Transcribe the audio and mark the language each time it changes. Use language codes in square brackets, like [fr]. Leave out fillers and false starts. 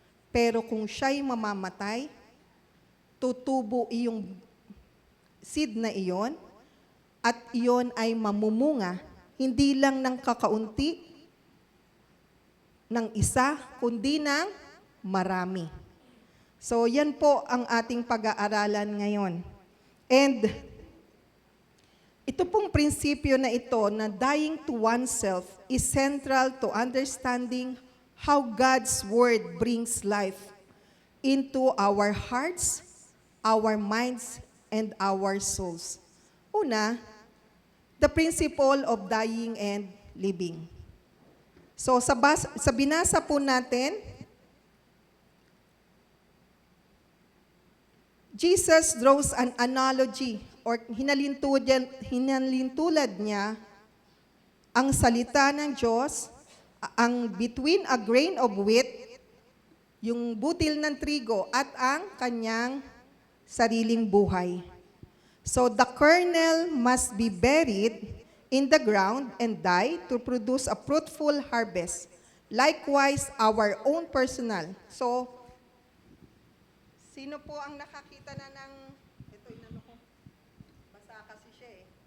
[tl] Pero kung siya'y mamamatay, tutubo iyong seed na iyon, at iyon ay mamumunga, hindi lang ng kakaunti, ng isa, kundi ng marami. So yan po ang ating pag-aaralan ngayon. [en] And [tl] ito pong prinsipyo na ito na [en] dying to oneself is central to understanding how God's Word brings life into our hearts, our minds, and our souls. Una, the principle of dying and living. [tl] So sa binasa po natin, [en] Jesus draws an analogy or [tl] hinalintulad niya ang salita ng Diyos, ang [en] between a grain of wheat, [tl] yung butil ng trigo, at ang kanyang sariling buhay. [en] So the kernel must be buried in the ground and die to produce a fruitful harvest. Likewise, our own personal. [tl] So, sino po ang nakakita na ng, ito inano ko, basa kasi siya eh.